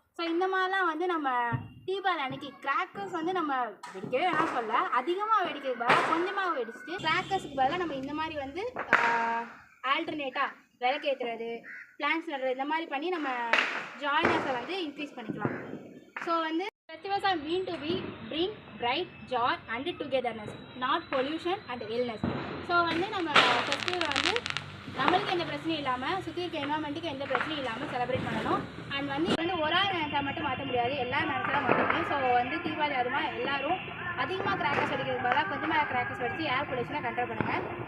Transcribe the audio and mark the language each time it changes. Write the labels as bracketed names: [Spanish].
[Tamil] So இந்த மாதிரிலாம் வந்து நம்ம தீபாவளி அன்றைக்கி கிராக்கர்ஸ் வந்து நம்ம வெடிக்கவே வேணாம் சொல்ல, அதிகமாக வெடிக்கிறது பதிலாக கொஞ்சமாக வெடிச்சுட்டு கிராக்கர்ஸுக்கு பதிலாக நம்ம இந்த மாதிரி வந்து ஆல்டர்னேட்டாக விளக்கேற்றுறது, பிளான்ஸ் நடுறது, இந்த மாதிரி பண்ணி நம்ம ஜாய்னஸை வந்து இன்க்ரீஸ் பண்ணிக்கலாம். [English] So வந்து festivals are meant to be bring bright joy and togetherness, not pollution and illness. [Tamil] So வந்து நம்ம ஃபெஸ்டிவல் வந்து நம்மளுக்கு எந்த பிரச்சனையும் இல்லாமல், சுற்றி இருக்க என்வரான்மெண்ட்டுக்கு எந்த பிரச்சனையும் இல்லாமல் செலிப்ரேட் பண்ணணும். அண்ட் வந்து ஒரு ஆள் நினைச்சா மட்டும் மாற்ற முடியாது, எல்லாரும் நினைச்சா மாற்ற முடியும். ஸோ வந்து தீபாவளி அதுமா எல்லோரும் அதிகமாக கிராக்கர்ஸ் வெடிக்கிறது பதிலாக கொஞ்சமாக கிராக்கர்ஸ் வெடித்து ஏர் பொல்யூஷனை கண்ட்ரோல் பண்ணுங்கள்.